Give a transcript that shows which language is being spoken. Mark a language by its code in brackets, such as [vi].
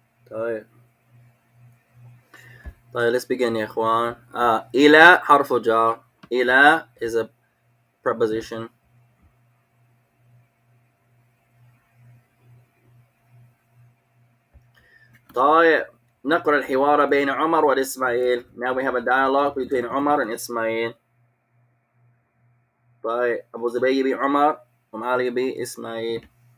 [ar] طيب [en] let's begin [ar] يا إخوان. إلى حرف جار. [en] إلى is a preposition. [ar] طيب نقرأ الحوار بين عمر والإسماعيل. [en] Now we have a dialogue between Umar and Ismail. [ar] طيب أبو زبير بعمر ومعالي بإسماعيل.